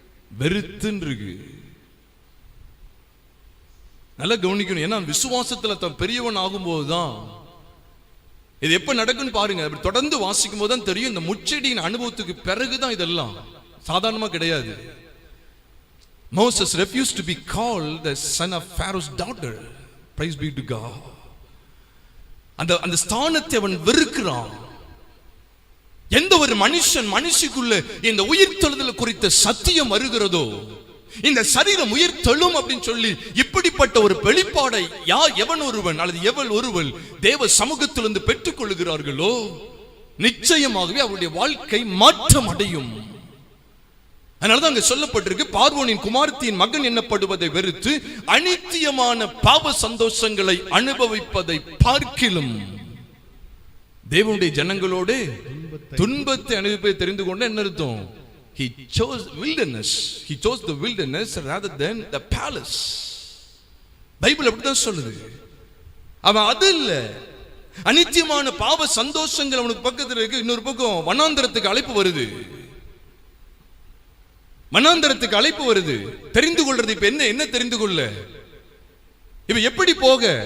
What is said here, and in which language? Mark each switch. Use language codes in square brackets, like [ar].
[ta] வெறுத்துன்னு இருக்கு. நல்லா கவனிக்கணும். ஏன்னா விசுவாசத்துல தான் பெரியவன் ஆகும்போதுதான் இது எப்ப நடக்குன்னு பாருங்க. அப்படி தொடர்ந்து வாசிக்கும் போது தான் தெரியும். இந்த முச்செடியின் அனுபவத்துக்கு பிறகுதான் இதெல்லாம் சாதாரணமா கிடையாது. [en] Moses refused to be called the son of Pharaoh's daughter. Praise be to God. [ta] அந்த ஸ்தானத்தை அவன் வெறுக்கிறான். எந்த ஒரு மனுஷிக்குள்ள இந்த உயிர் தெழுதல் குறித்த சத்தியம் வருகிறதோ, இந்த சரீரம் உயிர் தெழும் அப்படின்னு சொல்லி இப்படிப்பட்ட ஒரு வெளிப்பாடை எவன் ஒருவன் அல்லது எவள் ஒருவள் தேவ சமூகத்திலிருந்து பெற்றுக் கொள்ளுகிறார்களோ, நிச்சயமாகவே அவருடைய வாழ்க்கை மாற்றம் அடையும். அதனாலதான் அங்க சொல்லப்பட்டிருக்கு, பார்வோனின் குமாரத்தியின் மகன் எண்ணப்படுவதை வெறுத்து அநித்தியமான பாவ சந்தோஷங்களை அனுபவிப்பதை பார்க்கிலும் தேவனுடைய ஜனங்களோடு துன்பத்தை அனுபவிப்பதை தெரிந்து கொண்டு என்ன அர்த்தம்? [en] He chose wilderness. He chose the wilderness rather than the palace. [ta] Bible அப்படிதான் சொல்லுது. அவன் அது இல்ல, அநித்தியமான பாவ சந்தோஷங்கள் அவனுக்கு பக்கத்தில் இருக்கு. இன்னொரு பக்கம் வனாந்தரத்துக்கு அழைப்பு வருது. வனாந்தரத்துக்கு அழைப்பு வருது. தெரிந்து கொள்றது இப்ப என்ன தெரிந்து கொள்ள? இப்ப எப்படி போக?